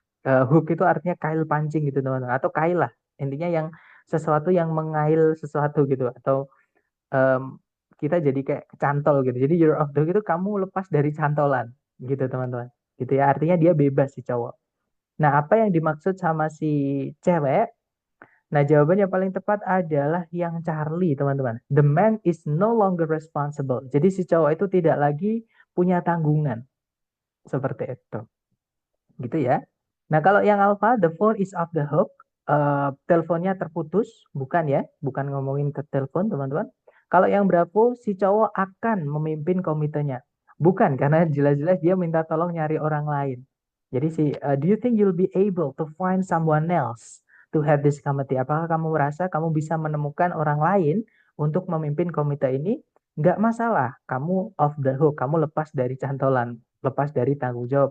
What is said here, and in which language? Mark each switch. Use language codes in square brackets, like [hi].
[id] Hook itu artinya kail pancing gitu, teman-teman, atau kail lah. Intinya yang sesuatu yang mengail sesuatu gitu atau kita jadi kayak cantol gitu. Jadi [en] you're off the hook [id] itu kamu lepas dari cantolan gitu, teman-teman. Gitu ya. Artinya dia bebas si cowok. Nah, apa yang dimaksud sama si cewek? Nah, jawaban yang paling tepat adalah yang Charlie, teman-teman. [en] The man is no longer responsible. [id] Jadi si cowok itu tidak lagi punya tanggungan. Seperti itu. Gitu ya. Nah, kalau yang Alpha, [en] the phone is off the hook. [id] Teleponnya terputus. Bukan ya. Bukan ngomongin ke telepon, teman-teman. Kalau yang Bravo, si cowok akan memimpin komitenya. Bukan, karena jelas-jelas dia minta tolong nyari orang lain. [en] Jadi do you think you'll be able to find someone else to head this committee? [id] Apakah kamu merasa kamu bisa menemukan orang lain untuk memimpin komite ini? Nggak masalah, kamu [en] off the hook, [id] kamu lepas dari cantolan, lepas dari tanggung jawab.